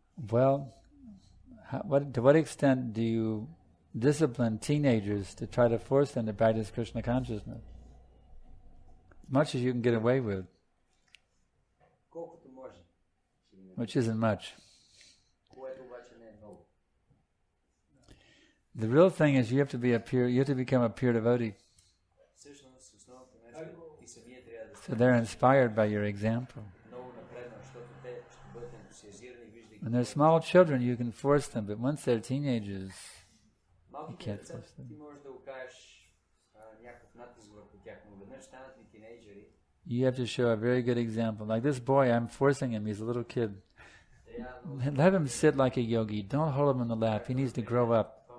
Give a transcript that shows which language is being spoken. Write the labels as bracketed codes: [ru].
[en] Well, to what extent do you discipline teenagers to try to force them to practice Krishna consciousness? As much as you can get away with, [bg] Колкото може. [en] which isn't much. [bg] Което обаче не е много. [en] The real thing is you have to become a pure devotee. [bg] Всъщност основното нещо ти самия трябва да [en] So they're inspired by your example. [bg] много напреднал, защото те ще бъдат ентусиазирани, виждайки. [en] When they're small children, you can force them, but once they're teenagers, [bg] Малките [en] can't [bg] деца [en] force them. [bg] ти можеш да окажеш някакъв натиск върху тях, но веднъж станат ли тинейджери, [en] You have to show a very good example. Like this boy, I'm forcing him. He's a little kid. Let him sit like a yogi. Don't hold him in the lap. He needs to grow up.